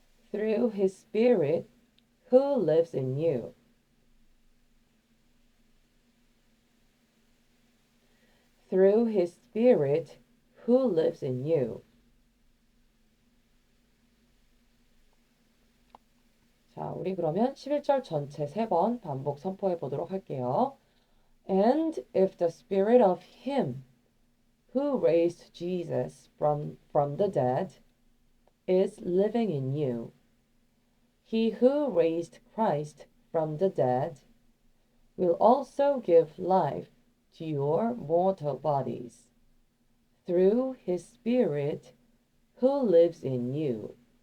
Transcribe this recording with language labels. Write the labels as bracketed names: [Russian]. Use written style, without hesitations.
[English] Through his spirit who lives in you. Through his spirit who lives in you. [Korean] 자, 우리 그러면 11절 전체 3번 반복 선포해 보도록 할게요. [English] And if the spirit of him who raised Jesus from the dead is living in you, he who raised Christ from the dead will also give life to your mortal bodies through his spirit who lives in you.